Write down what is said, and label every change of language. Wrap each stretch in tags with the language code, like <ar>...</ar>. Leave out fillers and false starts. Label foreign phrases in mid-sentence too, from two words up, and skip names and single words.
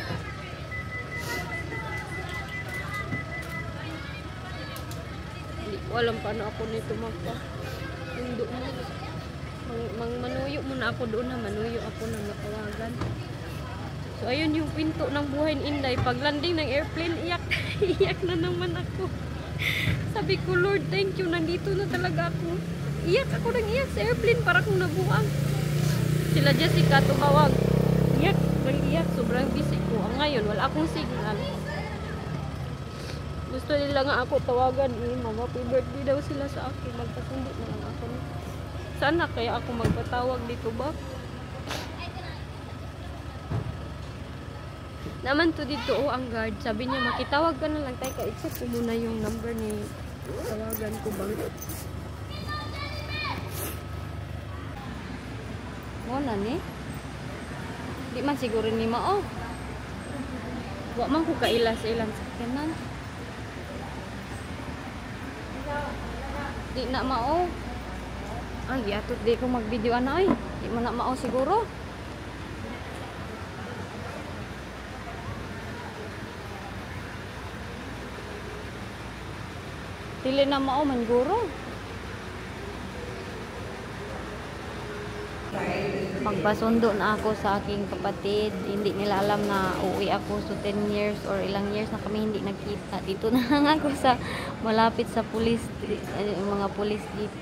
<tl>Hindi ko alam paano ako nito magpa-sundo mo. Manuyo muna ako doon manuyo ako na matawagan. So ayun yung pinto ng buhay ni Inday. Pag landing ng airplane, iyak na naman ako. Sabi ko, Lord,</tl> <en>thank you,</en> <tl>nandito na talaga ako. Iyak ako ng iyak sa airplane para kung nabuang. Sila Jessica tumawag. Iyak, sobrang busy ko. Ngayon, wala akong signal. Gusto nila nga ako tawagan. Mag-happy birthday daw sila sa akin. Magpasundo na lang ako. Sana kaya ako magpatawag dito ba? Naman to dito, ang guard. Sabi niya, makitawag ka na lang tayo. I-check ko muna yung number ni tawagan ko bang.</tl> <ceb>Wala ni. Di man siguro ni Mao. Wa man ko kaila sa ilang sakyanan. Di na Mao. Ay, atot di ko mag-video ay. Di man na Mao siguro. Dili na Mao man guro.</ceb> <tl>Magpasundo na ako sa aking kapatid. Hindi nila alam na uuwi ako. So 10 years or ilang years na kami hindi nagkita. Dito na lang ako sa malapit sa pulis, mga pulis dito.</tl>